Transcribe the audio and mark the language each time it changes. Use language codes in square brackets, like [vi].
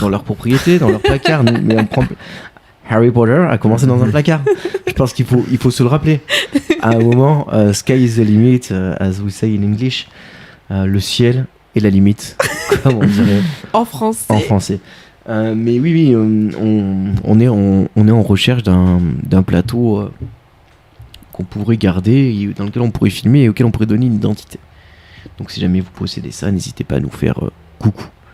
[fr] dans leur propriété, dans leur placard. Mais on prend Harry Potter a commencé dans un placard. Je pense qu'il faut se le rappeler. À un moment, [en] sky is the limit, as we say in English. [fr] Le ciel est la limite. Comme on dirait en français. En français. Mais oui, on est en recherche d'un plateau qu'on pourrait garder, dans lequel on pourrait filmer et auquel on pourrait donner une identité. Donc si jamais vous possédez ça, n'hésitez pas à nous faire coucou.